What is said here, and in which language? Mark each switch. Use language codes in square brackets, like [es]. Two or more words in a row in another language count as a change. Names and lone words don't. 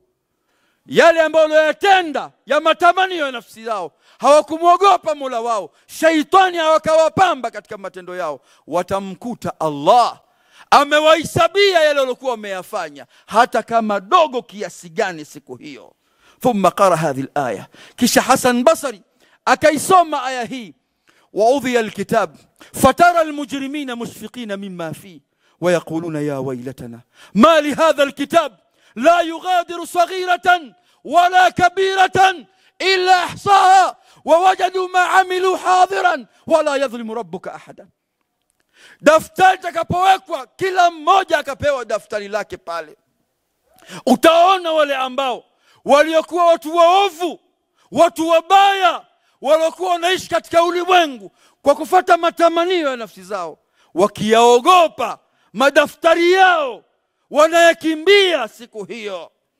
[sw] Yale ambayo waliyatenda ya matamanio ya nafsi yao, hawakumwogopa Mola wao, shaitani wakawapamba katika matendo yao. Watamkuta Allah amewahesabia yale waliokuwa wameyafanya, hata kama dogo kiasi gani siku hiyo. [ar] ثم قرأ هذه الآية, [sw] kisha Hasan Basri akaisoma aya hii. [ar] ووضع الكتاب فترى المجرمين مشفقين مما فيه ويقولون يا ويلتنا ما لهذا الكتاب لا يغادر صغيرة ولا كبيرة إلا أحصاها ووجدوا ما عملوا حاضرا ولا يظلم ربك أحدا. [sw] daftari takapowekwa, kila mmoja akapewa daftari lake pale, utaona wale ambao waliokuwa watu waovu, watu wabaya, waliokuwa wanaishi katika ulimwengu kwa kufuata matamanio ya nafsi zao, wakiyaogopa madaftari yao, wanayakimbia siku hiyo.